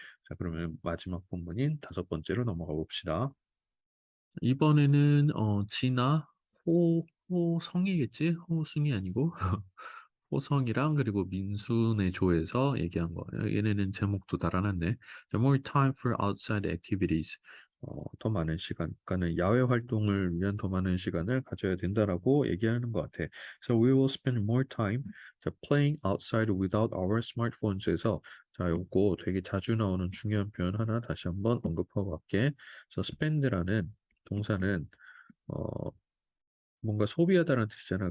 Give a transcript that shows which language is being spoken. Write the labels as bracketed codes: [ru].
[ko] 자, 그러면 마지막 본문인 5번째로 넘어가 봅시다. 이번에는 진아 호성이겠지? 호승이 아니고 호성이랑 그리고 민순의 조에서 얘기한 거. 얘네는 제목도 달아놨네. [en] The more time for outside activities. [ko] 더 많은 시간, 그러니까는 야외 활동을 위한 더 많은 시간을 가져야 된다라고 얘기하는 것 같아. [en] So we will spend more time [ko] 자, [en] playing outside without our smartphones [ko] 에서 자, 요거 되게 자주 나오는 중요한 표현 하나 다시 한번 언급하고 갈게. 그래서 spend라는 동사는 어, 뭔가 소비하다라는 뜻이잖아.